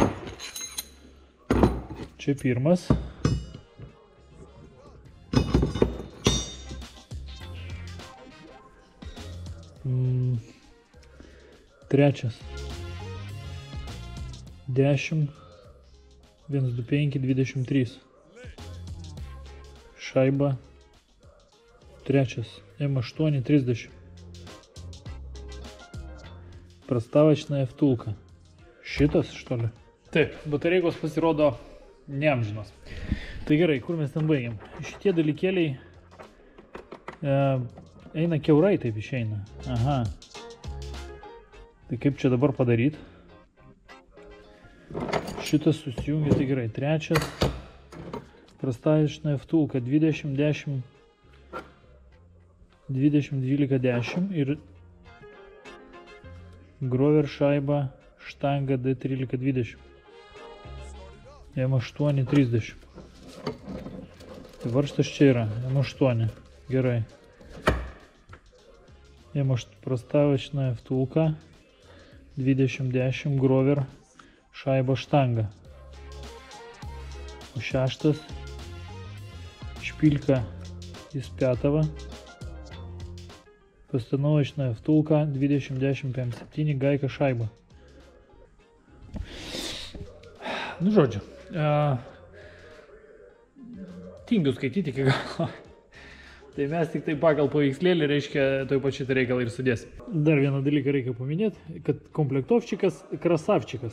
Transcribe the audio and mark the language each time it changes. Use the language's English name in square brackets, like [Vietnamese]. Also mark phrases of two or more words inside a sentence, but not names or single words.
[Lithuanian] Čia pirmas. Trečias. 10 125 23. Šaiba. Trečias. [Russian] M8 30. Проставочная втулка. Šitas, что ли? [Lithuanian] Taip, batareikos pasirodo neamžinos. Tai gerai, kur mes ten baigiam? Šitie dalykėliai eina kiaurai, taip išeina. Aha. Tai kaip čia dabar padaryti? Šitas susijungia, tai gerai. Trečias. [Russian] Проставочная втулка [Lithuanian] 20 10 20 12 10 ir grover šaiba štanga D13 20. M8 30. Tai varžtas čia yra. M8. Gerai. M8 [Russian] проставочная втулка [Lithuanian] 20 10 grover šaiba štanga. O šeštas [Russian] шпилька из пятого. Постановочная втулка 20 10 57 гайка шайба. [Lithuanian] Nu, žodžiu. Tingiu skaityti iki galo. Tai mes tik tai pagal paveikslėlį, reiškia, toj pačiai tai reikalą ir sudėsim. Dar vieną dalyką reikia paminėti, kad komplektovčikas krasavčikas.